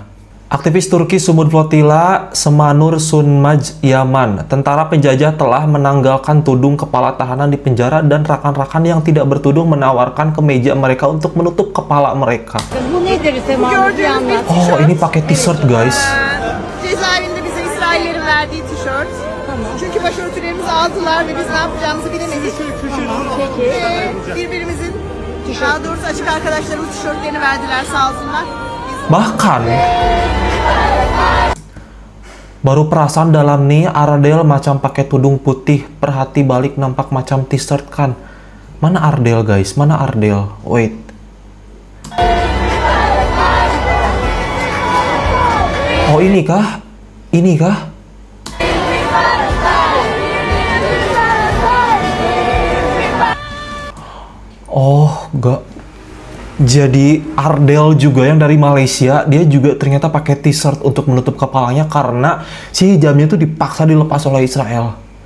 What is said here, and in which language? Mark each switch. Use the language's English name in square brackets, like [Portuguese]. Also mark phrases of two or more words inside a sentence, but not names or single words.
[Indonesian] Aktivis Turki Sumud Flotilla Semanur Sunmaj Yaman. [Malay] Tentara penjajah telah menanggalkan tudung kepala tahanan di penjara, dan rekan-rekan yang tidak bertudung menawarkan kemeja mereka untuk menutup kepala mereka. [Indonesian] Oh, ini pakai t-shirt guys. [Turkish] Cezaevinde bize İsraillerin verdiği tişört. Çünkü başörtülerimizi aldılar ve biz ne yapacağımızı bilemedik. Birbirimizin, daha doğrusu açık arkadaşlarımız tişörtlerini verdiler, sağ olsunlar. [Malay] Bahkan baru perasan dalam nih Ardel macam pakai tudung putih, perhati balik nampak macam t-shirt kan. Mana Ardel guys? Mana Ardel? [English] Wait. [Malay] Oh ini kah? Ini kah? [Indonesian] Oh, enggak. Jadi Ardel juga yang dari Malaysia, dia juga ternyata pakai t-shirt untuk menutup kepalanya karena si hijabnya itu dipaksa dilepas oleh Israel.